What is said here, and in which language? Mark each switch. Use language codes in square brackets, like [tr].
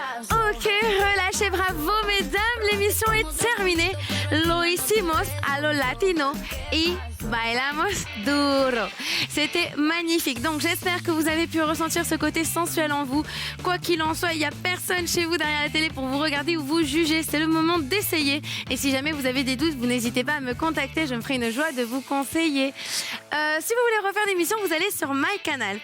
[fr] Ok. que relâchez, bravo mesdames, l'émission est terminée. [es] Lo hicimos a lo latino y bailamos duro. [fr] C'était magnifique. Donc j'espère que vous avez pu ressentir ce côté sensuel en vous. Quoi qu'il en soit, il n'y a personne chez vous derrière la télé pour vous regarder ou vous juger. C'est le moment d'essayer. Et si jamais vous avez des doutes, vous n'hésitez pas à me contacter. Je me ferai une joie de vous conseiller. Si vous voulez refaire l'émission, vous allez sur MyCanal.